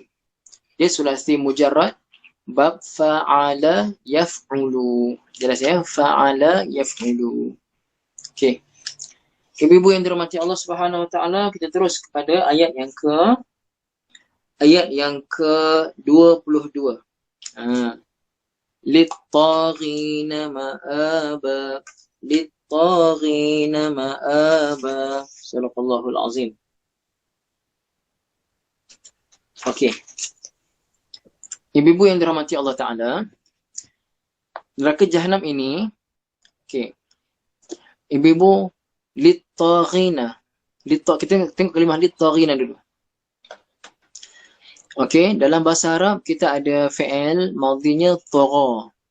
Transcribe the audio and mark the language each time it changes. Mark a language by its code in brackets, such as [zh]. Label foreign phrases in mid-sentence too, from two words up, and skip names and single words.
[ar] Dia ثلاثي مجرد باب فعل يفعل. [ms] Jelas ya? [ar] فعل يفعل. [ms] Okey. Ibu-ibu yang dirahmati [ar] الله سبحانه وتعالى, [ms] kita terus kepada ayat yang ke-22. [ar] للطاغين مآبا. للطاغين مآبا. صدق الله العظيم. [ms] Okey. Ibu-ibu yang dirahmati [ar] الله تعالى, [ms] neraka Jahanam ini, okey. Ibu-ibu, lit-taghina. Kita tengok kalimah lit-taghina dulu. Okey, dalam bahasa Arab kita ada fi'il madhinya tagha.